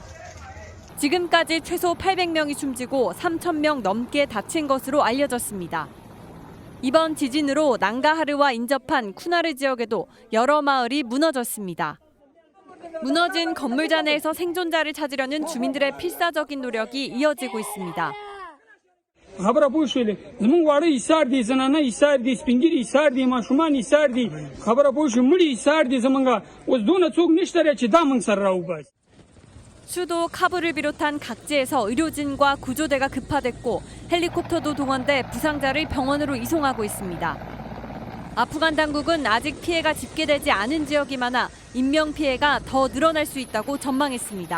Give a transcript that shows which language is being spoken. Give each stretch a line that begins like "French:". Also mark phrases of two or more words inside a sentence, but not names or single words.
Korean: 지금까지 최소 800명이 숨지고 3,000명 넘게 다친 것으로 알려졌습니다. 이번 지진으로 낭가하르와 인접한 쿠나르 지역에도 여러 마을이 무너졌습니다. 무너진 건물 잔해에서 생존자를 찾으려는 주민들의 필사적인 노력이 이어지고 있습니다.
Pashto: خبره پوه شولې زمونږ واړه ایثار دي زنانه ایثار دي سپین ږیري ایثار دي ماشومان ایثار دي خبره پوه شو مړي ایثار دي زمونږ اوس دونه څوک نشته چې دا موږ سره راوباسي.
Korean: 수도 카불을 비롯한 각지에서 의료진과 구조대가 급파됐고 헬리콥터도 동원돼 부상자를 병원으로 이송하고 있습니다. 아프간 당국은 아직 피해가 집계되지 않은 지역이 많아 인명피해가 더 늘어날 수 있다고 전망했습니다.